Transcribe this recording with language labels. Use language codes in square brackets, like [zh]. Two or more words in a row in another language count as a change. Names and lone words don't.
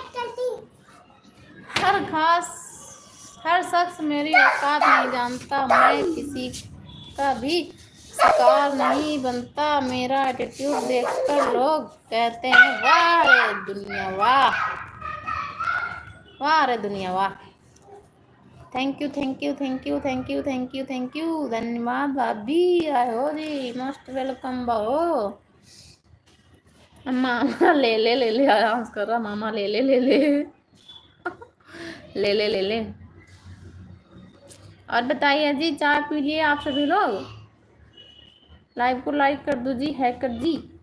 [hi] हर शख्स मेरी औकात नहीं जानता, मैं किसी का भी शिकार नहीं बनता। मेरा एटीट्यूड देखकर लोग कहते हैं वाह रे दुनिया वाह, वाह रे दुनिया वाह। [en] thank you thank you thank you thank you thank you thank you, [hi] धन्यवाद भाभी। आए हो जी, [en] most welcome [hi] बहो। मामा ले ले ले ले, आराम कर रहा। मामा ले ले ले ले ले ले ले ले। और बताइए जी, चाय पी लिए आप सभी लोग? लाइव को लाइक कर दो जी, हैकर जी।